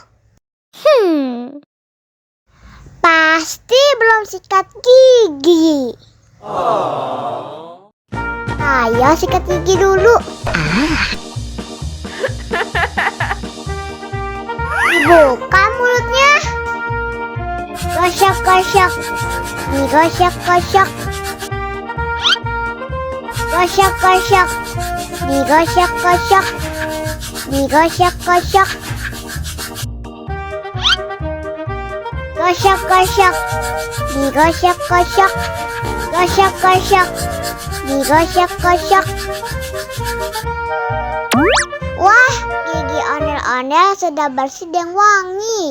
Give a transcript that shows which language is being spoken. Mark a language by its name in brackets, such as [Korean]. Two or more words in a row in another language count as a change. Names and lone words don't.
[Indonesian] Pasti belum sikat gigi. Ayo sikat gigi dulu. Buka mulutnya. Gosok-gosok. Nih gosok-gosok. Gosok-gosok. Nih gosok-gosok. Nih gosok-gosok. Gosok-gosok. Nih gosok-gosok. Gosok-gosok. Nih gosok-gosok. Wah, gigi ondel-ondel sudah bersih dan wangi.